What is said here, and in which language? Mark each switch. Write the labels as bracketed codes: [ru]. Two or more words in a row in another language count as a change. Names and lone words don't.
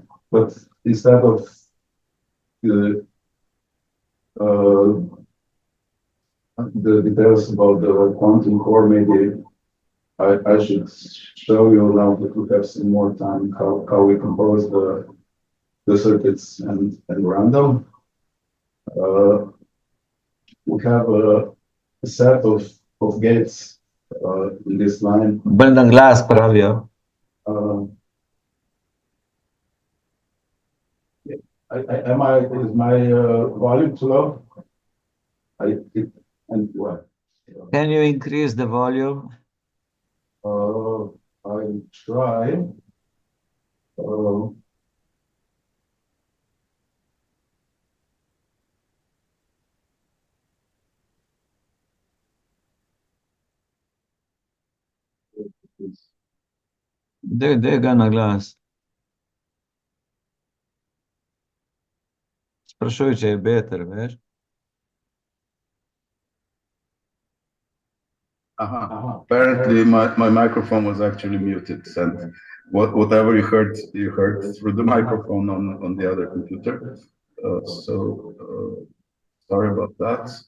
[en] But instead of the details about the quantum core, maybe I should show you now that we have some more time how we compose the circuits and random. We have a set of gates in this line. [sl] Bolj glas pravijo. [en] Is my volume too low? And what? Can you increase the volume? I try. [sl] Daj ga na glas. Sprašuj, če je better, veš? [en] Apparently, my microphone was actually muted, and whatever you heard through the microphone on the other computer. Sorry about that.